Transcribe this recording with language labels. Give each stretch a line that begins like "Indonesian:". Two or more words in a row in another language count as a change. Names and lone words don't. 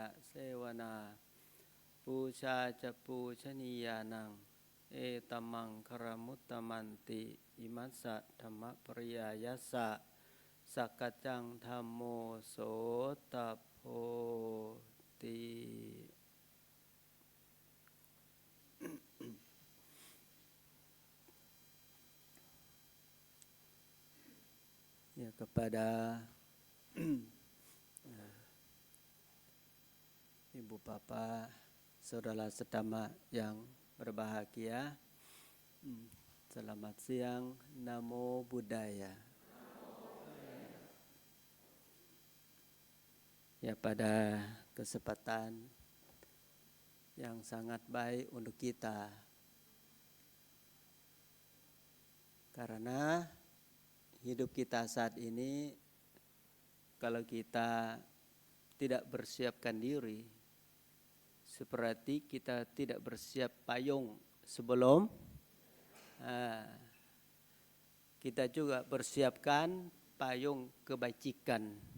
Pali: เสวนาปูชาจะปูชนียานังเอต มังคารมุตตมันติอิมัสสะธรรมปริยายัสสะสักกัจจังธัมโมโสตโพติ
Indonesian: ya kepada ibu bapak saudara sedama yang berbahagia, selamat siang,
Pali: namo buddhaya.
Indonesian: Ya, pada kesempatan yang sangat baik untuk kita, karena hidup kita saat ini kalau kita tidak bersiapkan diri, seperti kita tidak bersiap payung sebelum kita juga bersiapkan payung kebajikan.